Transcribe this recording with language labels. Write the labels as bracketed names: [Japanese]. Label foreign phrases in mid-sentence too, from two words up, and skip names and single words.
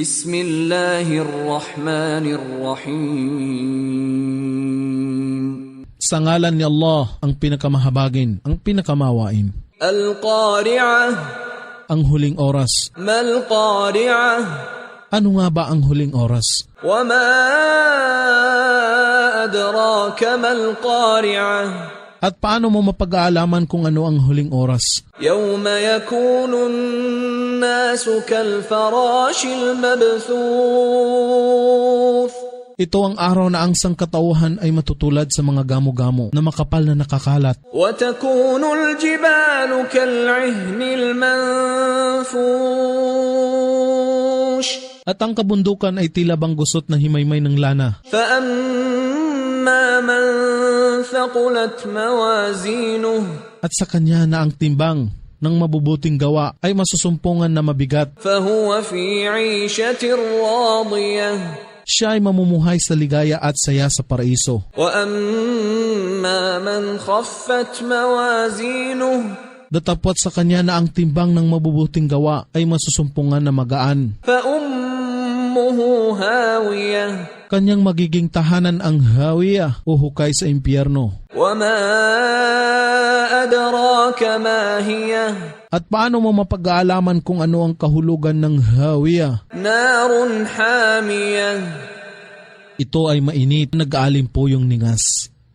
[Arabic] Bismillahirrahmanirrahim. [Filipino] Sa ngalan ni Allah, ang pinakamahabagin, ang pinakamawain. [Arabic] Al-Qari'ah. [Filipino] Ang huling oras. [Arabic] Mal-Qari'ah. [Filipino] Ano nga ba ang huling oras? [Arabic] Wa ma adraka mal-Qari'ah. [Filipino] At paano mo mapag-aalaman kung ano ang huling oras? [Arabic] Yawma yakunu an-nasu kal-farashil mabthuth. [Filipino] Ito ang araw na ang sangkatauhan ay matutulad sa mga gamo-gamo na makapal na nakakalat. [Arabic] Wa takunu al-jibalu kal-'ihni al-manfush. [Filipino] At ang kabundukan ay tila bang gusot na himaymay ng lana. [Arabic] Fa amma man thaqulat mawazinuh. [Filipino] At sa kanya na ang timbang ng mabubuting gawa ay masusumpungan na mabigat. [Arabic] Fahuwa fi 'ishatin radiyah. [Filipino] Siya ay mamumuhay sa ligaya at saya sa paraiso. [Arabic] Wa amma man khaffat mawazinuh. [Filipino] Datapwat sa kanya na ang timbang ng mabubuting gawa ay masusumpungan na magaan. [Arabic] Fa ummuhu hawiyah. [Filipino] Kanyang magiging tahanan ang hawiyah o hukay sa impyerno. [Arabic] Wa ma adraka ma hiya. [Filipino] At paano mo mapag-aalaman kung ano ang kahulugan ng hawiyah? [Arabic] Narun hamiyah. [Filipino] Ito ay mainit, nag-aalim po yung ningas.